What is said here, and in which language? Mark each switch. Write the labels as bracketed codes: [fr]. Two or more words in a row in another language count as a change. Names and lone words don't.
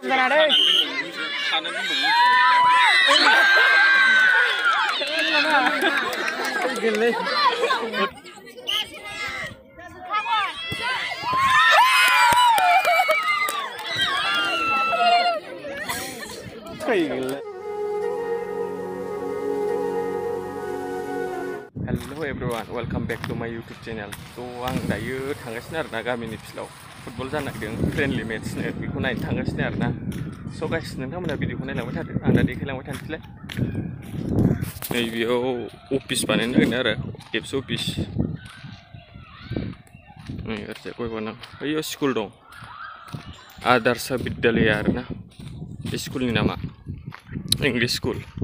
[brx] जाना दे गेले [en] Hello everyone, welcome back to my YouTube channel. [brx] So आं दायो थांगासिनो आरोना गामिनि फिल्डआव फुटबल जानो नागिरदों [en] friendly matchesनो [brx] बेखौ नायनो थांगासिनो आरोना. [en] so guys [brx] नोंथांमोना भिडिअखौ नायलांबाय थादो आं दा देखायलांबाय थानोसैलाय. नैबेयाव अफिस बानायनो नागिरदों आरो एबसु अफिस. नै ओरैजाय गय बागान बैयाव स्कुल दं आदार्श बिद्यालया आरोना बे स्कुलनि नामा [en] English school.